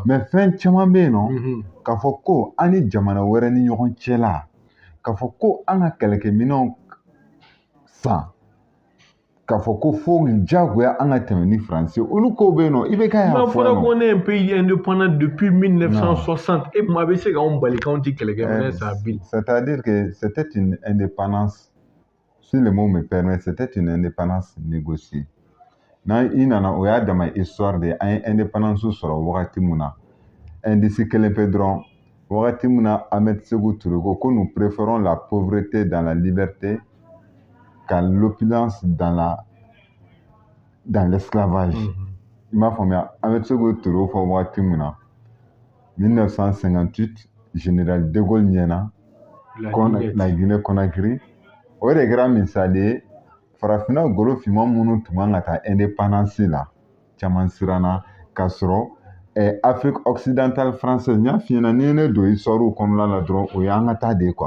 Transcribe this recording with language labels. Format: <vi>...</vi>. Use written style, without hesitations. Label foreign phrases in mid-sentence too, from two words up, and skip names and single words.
<bm>Mais fɛn caman bɛ yen nɔ k'a fɔ ko an ni jamana wɛrɛ ni ɲɔgɔn cɛ la k'a fɔ ko an ka kɛlɛkɛminɛnw san k'a fɔ ko fo diyagoya an ka tɛmɛ ni Faransi olu kow bɛ yen nɔ i bɛ k'a y'a fɔ yan nɔ. fɔra ko ne ye</bm> <fr>un pays indépendant depuis</fr> <bm>1960 e ma bɛ se k'anw bali k'anw tɛ kɛlɛkɛminɛ san bi.</bm> <fr>C'est-à-dire que c'était une indépendance si le mot me permet c'était une indépendance négociée.</fr> <bm>N'a i nana o y'a dama histoire de an ye indépendance sɔrɔ wagati min na indice kelen pe dɔrɔn wagati min na Ahmed Sékou Touré ko</bm> <fr>nous préférons la pauvreté dans la liberté qu'à l'opulence dans l'esclavage.</fr> <bm>I m'a faamuya Ahmed Sékou Touré fɔ wagati min na 1958 général de Gaulle ɲɛna la Guinée Conakry o de kɛra misali ye farafinna golo finman minnu tun kan ka taa indépendance la caman siranna k'a sɔrɔ Afrique occidentale française n y'a f'i ɲɛna n'i ye ne don histoire kɔnɔna la dɔrɔn o y'an ka taa de ye quoi.</bm>